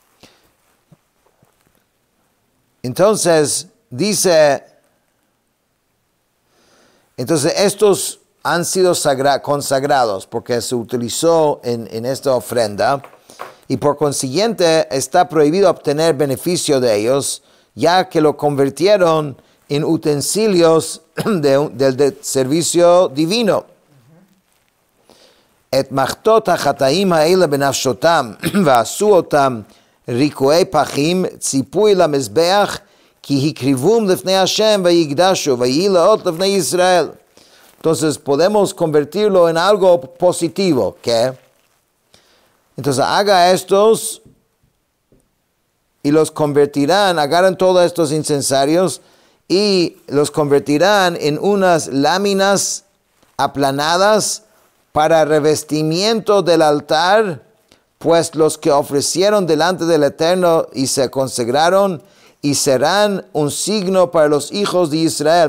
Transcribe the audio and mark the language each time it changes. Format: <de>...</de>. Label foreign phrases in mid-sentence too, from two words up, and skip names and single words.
<es>Entonces, dice, estos han sido consagrados porque se utilizó en esta ofrenda y por consiguiente está prohibido obtener beneficio de ellos, ya que lo convirtieron en utensilios del servicio divino.</es> <he>את מחתות החטאים האלה בנפשתם ועשו אתם רקעי פחים צפוי למזבח כי הקריבם לפני השם ויקדשו ויהיו לאות לפני ישראל.</he> <es>Entonces podemos convertirlo en algo positivo. ¿Qué? Entonces haga estos y los convertirán, agarran todos estos incensarios y los convertirán en unas láminas aplanadas para revestimiento del altar, pues los que ofrecieron delante del Eterno y se consagraron y serán un signo para los hijos de Israel.</es>